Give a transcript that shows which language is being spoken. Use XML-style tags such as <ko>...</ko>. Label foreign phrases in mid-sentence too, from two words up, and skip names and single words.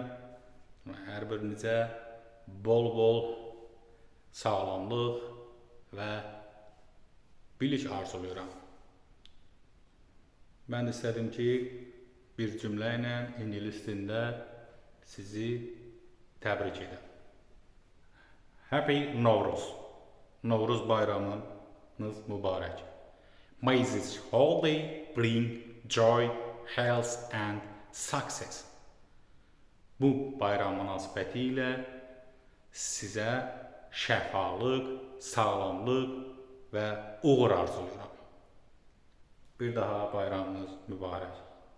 <az>Hər birinizə bol-bol sağlamlıq və bilik arzulayıram. Mən istədim ki, bir cümlə ilə ingilis dilində sizi təbrik edim.</az> <en>Happy Novruz.</en> <az>Novruz bayramınız mübarək.</az> <en>May this holiday bring joy, health and success.</en> <az>Bu bayram münasibəti ilə sizə şəfalıq, sağlamlıq və uğur arzulayıram. Bir daha bayramınız mübarək.</az>